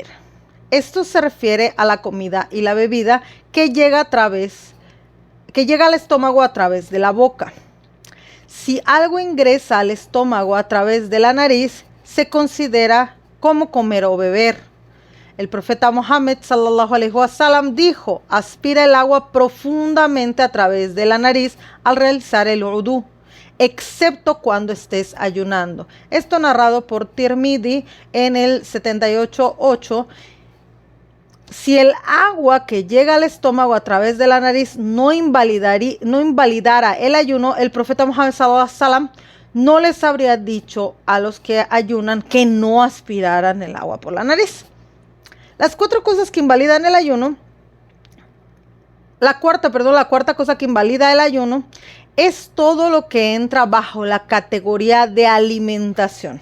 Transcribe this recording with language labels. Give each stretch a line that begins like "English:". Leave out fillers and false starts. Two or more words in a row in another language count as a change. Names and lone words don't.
Spanish: Esto se refiere a la comida y la bebida que llega al estómago a través de la boca. Si algo ingresa al estómago a través de la nariz, se considera como comer o beber. El profeta Muhammad
Arabic: صلى الله عليه وسلم
Spanish: dijo: aspira el agua profundamente a través de la nariz al realizar el udú, excepto cuando estés ayunando. Esto narrado por Tirmidhi en el 78:8. Si el agua que llega al estómago a través de la nariz no invalidara el ayuno, el profeta Muhammad
Arabic: صلى الله عليه وسلم
Spanish: no les habría dicho a los que ayunan que no aspiraran el agua por la nariz. Las 4 cosas que invalidan el ayuno, la cuarta cosa que invalida el ayuno es todo lo que entra bajo la categoría de alimentación.